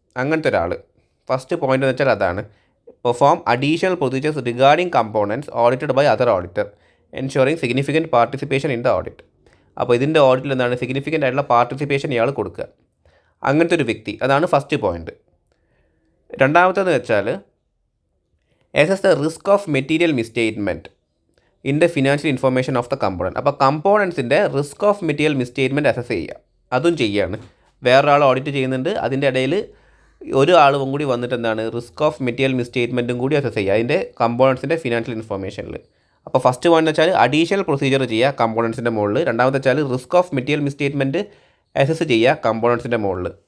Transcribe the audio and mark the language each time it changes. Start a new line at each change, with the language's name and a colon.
Malayalam: അങ്ങനത്തെ ഒരാൾ first point എന്ന് വെച്ചാൽ അതാണ്
English: Perform additional procedures regarding components audited by other auditor ensuring significant participation in the audit.
Malayalam: അപ്പോൾ ഇതിൻ്റെ ഓഡിറ്റിൽ എന്താണ് സിഗ്നിഫിക്കൻ്റ് ആയിട്ടുള്ള പാർട്ടിസിപ്പേഷൻ ഇയാൾ കൊടുക്കുക. അങ്ങനത്തെ ഒരു വ്യക്തി, അതാണ് ഫസ്റ്റ് പോയിൻ്റ്. രണ്ടാമത്തേന്ന് വെച്ചാൽ
English: assess the risk of material misstatement in the financial information of the component.
Malayalam: അപ്പോൾ കമ്പോണൻസിൻ്റെ റിസ്ക് ഓഫ് മെറ്റീരിയൽ മിസ്സ്റ്റേറ്റ്മെൻറ്റ് അസസ് ചെയ്യുക. അതും ചെയ്യുകയാണ്. വേറൊരാൾ ഓഡിറ്റ് ചെയ്യുന്നുണ്ട്, അതിൻ്റെ ഇടയിൽ ഒരാളും കൂടി വന്നിട്ട് എന്താണ് റിസ്ക് ഓഫ് മെറ്റീരിയൽ മിസ്സ്റ്റേറ്റ്മെൻറ്റും കൂടി അസസ് ചെയ്യുക അതിൻ്റെ കമ്പോണൻസിൻ്റെ ഫിനാൻഷ്യൽ ഇൻഫർമേഷനിൽ. അപ്പോൾ ഫസ്റ്റ് പോയിന്റ് വെച്ചാൽ അഡീഷണൽ പ്രൊസീജിയർ ചെയ്യുക കമ്പോണൻസിൻ്റെ മുകളിൽ. രണ്ടാമത്തെ വെച്ചാൽ റിസ്ക് ഓഫ് മെറ്റീരിയൽ മിസ്സ്റ്റേറ്റ്മെൻറ്റ് അസസ് ചെയ്യുക കമ്പോണൻസിൻ്റെ മുകളിൽ.